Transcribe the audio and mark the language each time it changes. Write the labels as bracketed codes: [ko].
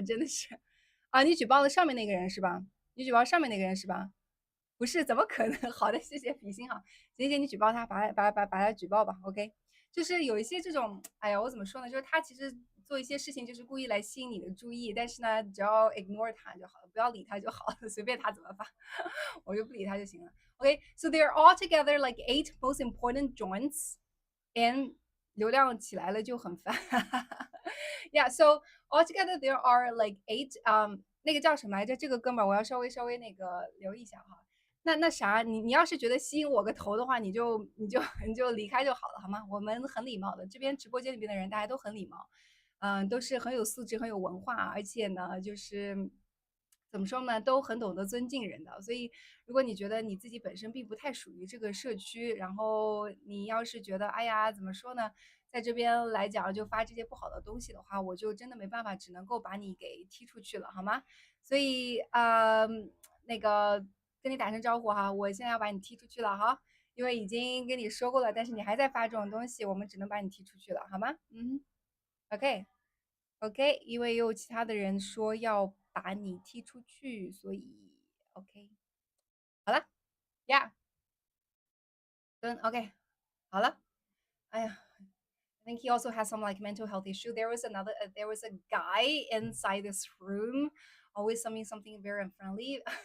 [zh] 真的是啊！你举报了上面那个人是吧？你举报上面那个人是吧？不是，怎么可能？好的，谢谢比心哈，姐姐你举报他，把他举报吧。 OK，就是有一些这种，哎呀，我怎么说呢？就是他其实做一些事情就是故意来吸引你的注意，但是呢，只要 ignore 他就好了，不要理他就好了，随便他怎么发，我就不理他就行了。 [en] OK，so they're all together like 8 most important joints in [zh] 流量起来了就很烦。 [en] Yeah，so altogether there are like 8 [zh] 那个叫什么来着？这个哥们儿我要稍微那个留意一下哈。那啥，你要是觉得吸引我个头的话，你就离开就好了，好吗？我们很礼貌的，这边直播间里边的人大家都很礼貌，都是很有素质、很有文化，而且呢，就是怎么说呢，都很懂得尊敬人的。所以，如果你觉得你自己本身并不太属于这个社区，然后你要是觉得，哎呀，怎么说呢，在这边来讲就发这些不好的东西的话，我就真的没办法，只能够把你给踢出去了，好吗？所以那个跟你打声招呼哈，我现在要把你踢出去了哈，因为已经跟你说过了，但是你还在发这种东西，我们只能把你踢出去了，好吗？ OK OK，因为有其他的人说要把你踢出去，所以 OK，好了，Yeah，OK，好了，哎呀。 [en] I think he also has some like mental health issue. There was a guy inside this room, always something very unfriendly.